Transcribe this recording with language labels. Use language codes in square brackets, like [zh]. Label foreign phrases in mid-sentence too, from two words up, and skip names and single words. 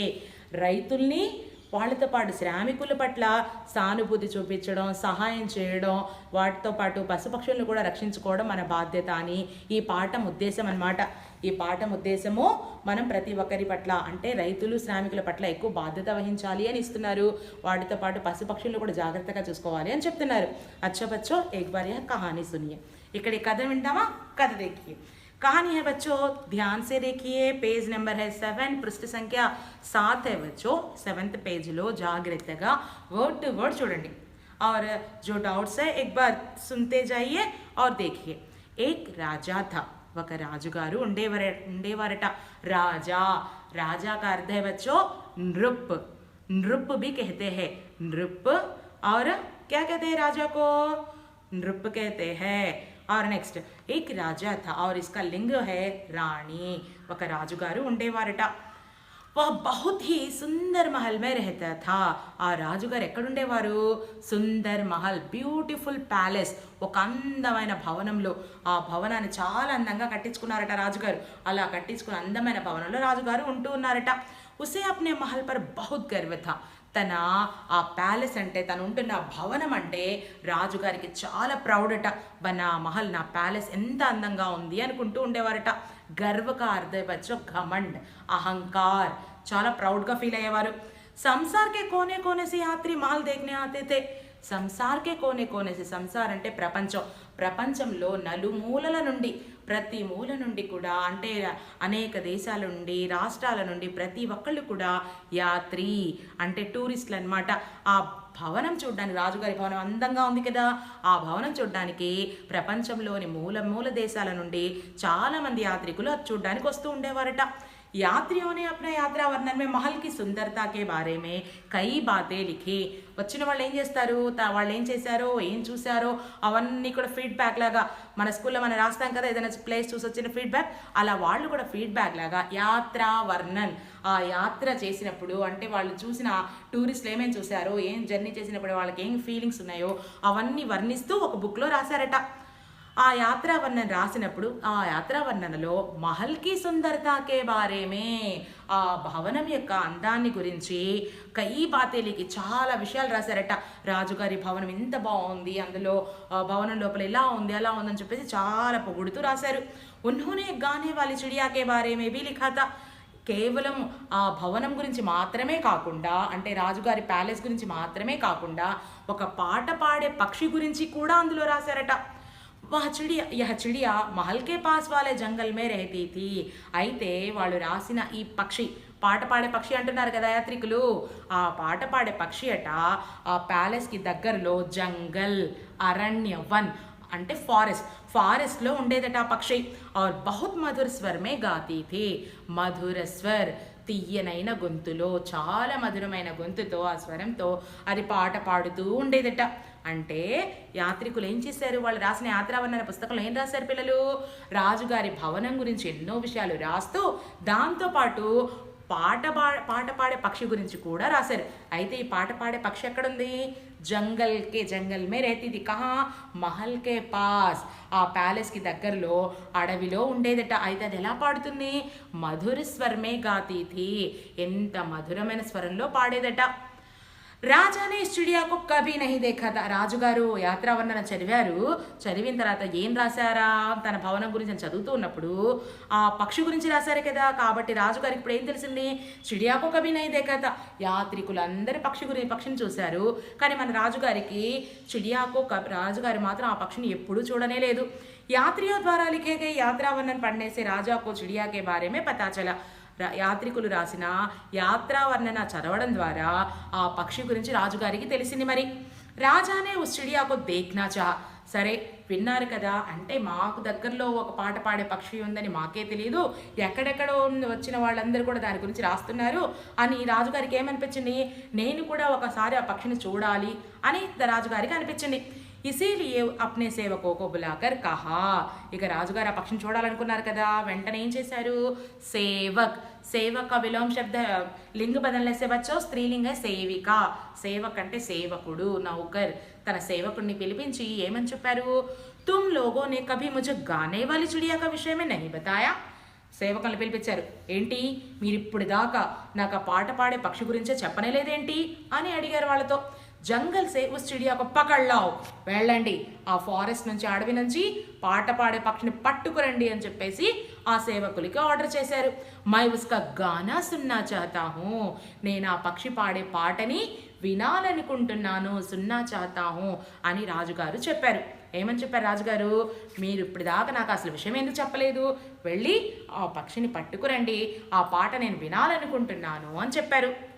[te] రైతుల్ని, వాళ్ళతో పాటు శ్రామికుల పట్ల సానుభూతి చూపించడం, సహాయం చేయడం, వాటితో పాటు పశుపక్షులను కూడా రక్షించుకోవడం మన బాధ్యత అని ఈ పాఠం ఉద్దేశం అన్నమాట. ఈ పాఠం ఉద్దేశము మనం ప్రతి ఒక్కరి పట్ల అంటే రైతులు, శ్రామికుల పట్ల ఎక్కువ బాధ్యత వహించాలి అని ఇస్తున్నారు. వాటితో పాటు పశుపక్షులను కూడా జాగ్రత్తగా చూసుకోవాలి అని చెప్తున్నారు. [hi] अच्छा बच्चो एक बार यह कहानी सुनिये. [te] ఇక్కడ ఈ కథ వింటామా? కథ देखिए. [hi] कहानी है बच्चों, ध्यान से देखिए. पेज नंबर है 7, पृष्ठ संख्या 7 है बच्चों. [te] 7th పేజ్ లో జాగ్రత్తగా [en] word to word [te] చూడండి. [hi] और जो डाउट्स है एक बार सुनते जाइए और देखिए. एक राजा था, [te] ఒక రాజుగారు ఉండేవారట. [hi] రాజా, राजा का अर्थ है बच्चों नृप. नृप भी कहते हैं, नृप. और क्या कहते हैं राजा को? नृप कहते हैं. और नेक्स्ट एक राजा था और इसका लिंग है रानी. [te] ఒక రాజుగారు ఉండేవారట. [hi] वह बहुत ही सुंदर महल में रहता था. [te] ఆ రాజుగారు ఎక్కడుండేవారు? [hi] सुंदर महल, [en] beautiful palace, [te] ఒక అందమైన భవనంలో. ఆ భవనాన్ని చాలా అందంగా కట్టించుకున్నారట రాజుగారు. అలా కట్టించుకున్న అందమైన భవనంలో రాజుగారు ఉంటూ ఉన్నారట. [hi] उसे अपने महल पर बहुत गर्व था. [te] తన ఆ ప్యాలెస్ అంటే, తను ఉంటున్న భవనం అంటే రాజుగారికి చాలా ప్రౌడ్ అట. నా మహల్, నా ప్యాలెస్ ఎంత అందంగా ఉంది అనుకుంటూ ఉండేవారట. [hi] गर्व का अर्थ बच्चो घमंड, अहंकार, [te] చాలా ప్రౌడ్గా ఫీల్ అయ్యేవారు. [hi] संसार के कोने कोने से यात्री महल देखने आते थे. संसार के कोने कोने से, [te] సంసార్ అంటే ప్రపంచం, ప్రపంచంలో నలుమూలల నుండి, ప్రతి మూల నుండి కూడా అంటే అనేక దేశాల నుండి, రాష్ట్రాల నుండి ప్రతి ఒక్కళ్ళు కూడా యాత్రి అంటే టూరిస్టులు అన్నమాట. ఆ భవనం చూడడానికి, రాజుగారి భవనం అందంగా ఉంది కదా, ఆ భవనం చూడడానికి ప్రపంచంలోని మూల దేశాల నుండి చాలామంది యాత్రికులు అది చూడడానికి వస్తూ ఉండేవారట. [hi] यात्रियों ने अपना यात्रा वर्णन में महल की सुंदरता के बारे में कई बातें लिखी. [te] వచ్చిన వాళ్ళు ఏం చేస్తారు, వాళ్ళు ఏం చేశారో, ఏం చూశారో అవన్నీ కూడా ఫీడ్బ్యాక్ లాగా, మన స్కూల్లో మనం రాస్తాం కదా ఏదైనా ప్లేస్ చూసి వచ్చిన ఫీడ్బ్యాక్, అలా వాళ్ళు కూడా ఫీడ్బ్యాక్ లాగా యాత్రా వర్ణన్, ఆ యాత్ర చేసినప్పుడు అంటే వాళ్ళు చూసిన టూరిస్టులు ఏమేమి చూశారో, ఏం జర్నీ చేసినప్పుడు వాళ్ళకి ఏం ఫీలింగ్స్ ఉన్నాయో అవన్నీ వర్ణిస్తూ ఒక బుక్లో రాశారట. ఆ యాత్రా వర్ణన రాసినప్పుడు ఆ యాత్రా వర్ణనలో [hi] महल की सुंदरता के बारे में, [te] ఆ భవనం యొక్క అందాన్ని గురించి [hi] कई बातें लिखी [te] చాలా విషయాలు రాశారట. రాజుగారి భవనం ఎంత బాగుంది, అందులో భవనం లోపల ఇలా ఉంది అలా ఉందని చెప్పేసి చాలా పొగుడుతూ రాశారు. [hi] उन्होंने गाने वाली चिड़िया के बारे में भी लिखा था. [te] కేవలం ఆ భవనం గురించి మాత్రమే కాకుండా, అంటే రాజుగారి ప్యాలెస్ గురించి మాత్రమే కాకుండా ఒక పాట పాడే పక్షి గురించి కూడా అందులో రాశారట. [hi] वह चिड़िया, यह चिड़िया महल के पास वाले जंगल में रहती थी. [te] అయితే వాళ్ళు రాసిన ఈ పక్షి, పాట పాడే పక్షి అంటున్నారు కదా యాత్రికులు, ఆ పాట పాడే పక్షి అట ఆ ప్యాలెస్కి దగ్గరలో జంగల్, అరణ్య, వన్ అంటే ఫారెస్ట్లో ఉండేదట ఆ పక్షి. [hi] और बहुत मधुर स्वर में गाती थी. मधुर स्वर, [te] తీయనైన గొంతులో, చాలా మధురమైన గొంతుతో, ఆ స్వరంతో అది పాట పాడుతూ ఉండేదట. అంటే యాత్రికులు ఏం చేశారు, వాళ్ళు రాసిన యాత్రావర్ణన పుస్తకంలో ఏం రాశారు పిల్లలు, రాజుగారి భవనం గురించి ఎన్నో విషయాలు రాస్తూ దాంతోపాటు పాట పాడే పక్షి గురించి కూడా రాశారు. అయితే ఈ పాట పాడే పక్షి ఎక్కడుంది? [hi] जंगल में रहती थी. [te] కహా? [hi] महल के पास, [te] ఆ ప్యాలెస్కి దగ్గరలో అడవిలో ఉండేదట. అయితే అది ఎలా పాడుతుంది? [hi] मधुर स्वर में गाती थी, [te] ఎంత మధురమైన స్వరంలో పాడేదట. [hi] राजा ने इस चिड़िया को कभी नहीं देखा था. [te] రాజుగారు యాత్రావర్ణన చదివారు. చదివిన తర్వాత ఏం రాశారా? తన భవనం గురించి అని చదువుతూ ఉన్నప్పుడు ఆ పక్షి గురించి రాశారు కదా. కాబట్టి రాజుగారికి ఇప్పుడు ఏం తెలిసింది? [hi] चिड़िया को कभी नहीं देखा था. [te] యాత్రికులందరి పక్షిని చూశారు, కానీ మన రాజుగారికి రాజుగారి మాత్రం ఆ పక్షిని ఎప్పుడూ చూడనే లేదు. [hi] యాత్రియోं द्वारा लिखे गए यात्रा वर्णन पढ़ने से राजा को चिड़िया के बारे में पता चला. [te] యాత్రికులు రాసిన యాత్రా వర్ణన చదవడం ద్వారా ఆ పక్షి గురించి రాజుగారికి తెలిసింది. [hi] మరి राजा ने उस चिड़िया को देखना चाहा. [te] సరే విన్నారు కదా, అంటే మాకు దగ్గరలో ఒక పాట పాడే పక్షి ఉందని మాకే తెలియదు, ఎక్కడెక్కడో వచ్చిన వాళ్ళందరూ కూడా దాని గురించి రాస్తున్నారు అని రాజుగారికి ఏమనిపించింది? నేను కూడా ఒకసారి ఆ పక్షిని చూడాలి అని రాజుగారికి అనిపించింది. [hi] इसीलिए अपने सेवकों को बुलाकर कहा. [te] ఇక రాజుగారు ఆ పక్షిని చూడాలనుకున్నారు కదా, వెంటనే ఏం చేశారు? [hi] సేవక్ का विलोम शब्द लिंग बदलने से बच्चों स्त्रीलिंग है సేవిక. [te] సేవక్ అంటే సేవకుడు, నౌకర్. తన సేవకుడిని పిలిపించి ఏమని చెప్పారు? [hi] तुम लोगों ने कभी मुझे गाने वाली चिड़िया का विषय में नहीं बताया. [te] సేవకులను పిలిపించారు. ఏంటి మీరు ఇప్పుడు దాకా నాకు ఆ పాట పాడే పక్షి గురించే చెప్పనే లేదేంటి అని అడిగారు వాళ్ళతో. [hi] जंगल से उस चिड़िया को पकड़ लाओ, [te] వెళ్ళండి ఆ ఫారెస్ట్ నుంచి, అడవి నుంచి పాట పాడే పక్షిని పట్టుకురండి అని చెప్పేసి ఆ సేవకులకి ఆర్డర్ చేశారు. [hi] मैं उसका गाना सुनना चाहता हूँ, [te] నేను ఆ పక్షి పాడే పాటని వినాలనుకుంటున్నాను, [hi] सुनना चाहता हूँ [te] అని రాజుగారు చెప్పారు. ఏమని చెప్పారు రాజుగారు? మీరు ఇప్పుడు దాకా నాకు అసలు విషయం ఎందుకు చెప్పలేదు, వెళ్ళి ఆ పక్షిని పట్టుకురండి, ఆ పాట నేను వినాలనుకుంటున్నాను అని చెప్పారు.